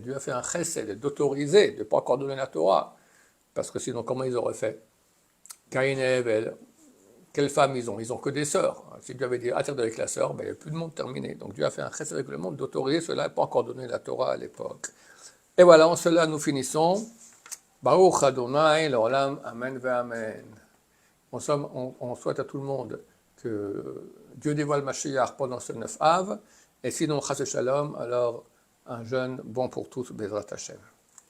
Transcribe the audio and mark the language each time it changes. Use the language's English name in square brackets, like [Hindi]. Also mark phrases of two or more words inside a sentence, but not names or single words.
[French] Dieu a fait un Chesed d'autoriser, de ne pas encore donner la Torah, parce que sinon comment ils auraient fait? Caïn et Abel, quelles femmes ils ont? Ils n'ont que des sœurs. Si Dieu avait dit interdit avec la sœur, ben, il n'y a plus de monde terminé. Donc Dieu a fait un chesed avec le monde d'autoriser cela et pas encore donné la Torah à l'époque. Et voilà, en cela nous finissons. [Hebrew] ברוך אדוני, לעולם, אמן ואמן. [French] On souhaite à tout le monde que Dieu dévoile Mashiach pendant ce 9 Av, et sinon, [Hebrew] חס ושלום, [French] alors un jeûne bon pour tous, [Hebrew] בעזרת השם.